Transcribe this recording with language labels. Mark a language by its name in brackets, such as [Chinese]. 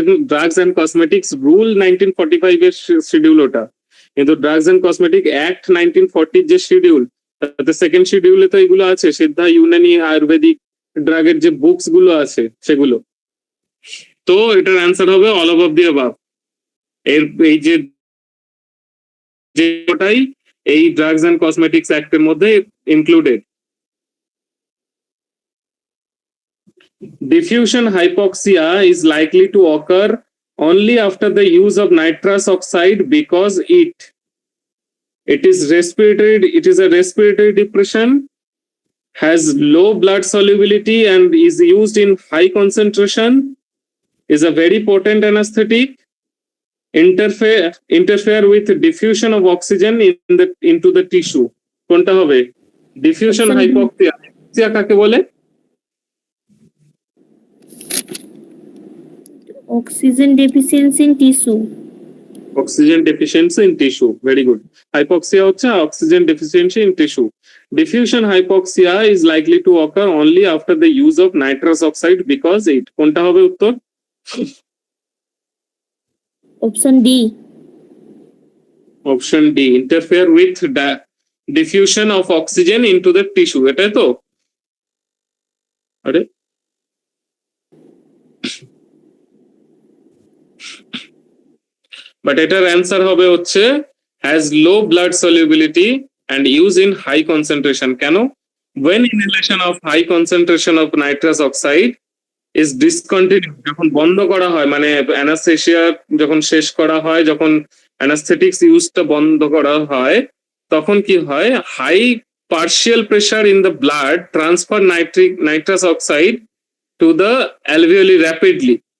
[Bangla] Drugs and cosmetics rule 1945 এর schedule ওটা, কিন্তু ড্রাগস এন্ড কসমেটিক অ্যাক্ট 1940 যে শিডিউল, তাতে সেকেন্ড শিডিউলে তো এগুলো আছে, সিদ্ধা, ইউনানি, আয়ুর্বেদিক ড্রাগের যে বুকস গুলো আছে সেগুলো। তো এটার অ্যান্সার হবে অল অফ দি অ্যাবাভ। এই যে ওটাই এই ড্রাগস এন্ড কসমেটিক্স অ্যাক্টের মধ্যে included. [English] Diffusion hypoxia is likely to occur only after the use of nitrous oxide because it is a respiratory depression, has low blood solubility and is used in high concentration, is a very potent anesthetic, interfere with diffusion of oxygen into the tissue. [Bangla] কোনটা হবে? Diffusion hypoxia কাকে বলে? [English] Oxygen deficiency in tissue. Oxygen deficiency in tissue. Very good. Hypoxia হচ্ছে oxygen deficiency in tissue. Diffusion hypoxia is likely to occur only after the use of nitrous oxide because it. [Bangla] কোনটা হবে উত্তর? [English] Option D. Option D. Interfere with diffusion of oxygen into the tissue. [Bangla] এটাই তো? আরে but এটার answer হবে হচ্ছে [English] has low blood solubility and use in high concentration. [Bangla] কেন? [English] When inhalation of high concentration of nitrous oxide is discontinued, [Bangla] যখন বন্ধ করা হয়, মানে অ্যানাস্থেসিয়া যখন শেষ করা হয়, যখন অ্যানাস্থেটিক্স ইউজটা বন্ধ করা হয়, তখন কি হয়? [English] High partial pressure in the blood transfer nitrous oxide to the alveoli rapidly.